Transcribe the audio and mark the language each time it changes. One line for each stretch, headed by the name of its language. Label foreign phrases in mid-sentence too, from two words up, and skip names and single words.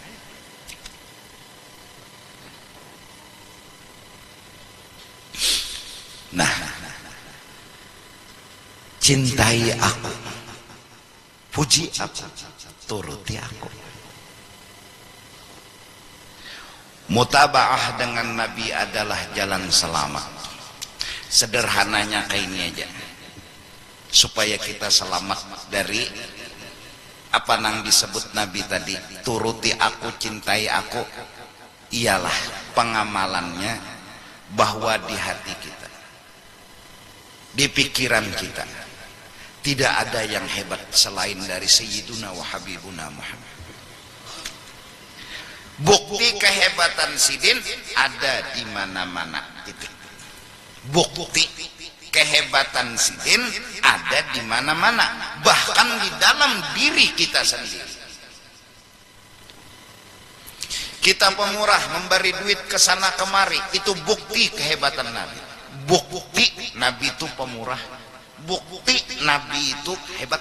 Indonesian: Nah, cintai aku, puji aku, turuti aku. Mutabaah dengan Nabi adalah jalan selamat. Sederhananya kayak ini aja, supaya kita selamat dari apa nang disebut Nabi tadi, turuti aku, cintai aku, ialah pengamalannya bahwa di hati kita, di pikiran kita, tidak ada yang hebat selain dari
Arabic: سيدنا وحبيبنا
Indonesian: Muhammad. Bukti kehebatan Sidin ada di mana-mana. Bukti kehebatan Sidin ada di mana-mana, bahkan di dalam diri kita sendiri. Kita pemurah, memberi duit ke sana kemari, itu bukti kehebatan Nabi. Bukti Nabi itu pemurah, bukti Nabi itu hebat.